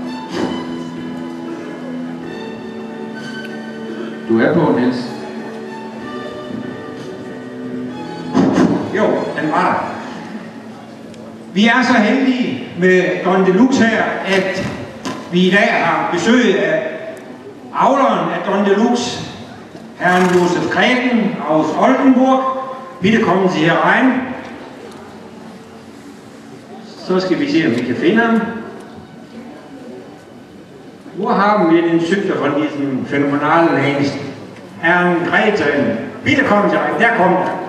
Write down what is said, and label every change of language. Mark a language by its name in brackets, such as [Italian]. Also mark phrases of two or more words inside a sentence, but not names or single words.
[Danish] Du er på, Niels. Jo, den var der. Vi er så heldige med Don Deluxe her, at vi i dag har besøg af avleren af Don Deluxe, herren Josef Kreten aus Oldenburg. [German] Bitte kommen Sie herein. [Danish] Så skal vi se, om vi kan finde ham. [German] Wo haben wir den Züchter von diesem phänomenalen Hengst? Herrn Kreten. Bitte kommen Sie rein. Der kommt.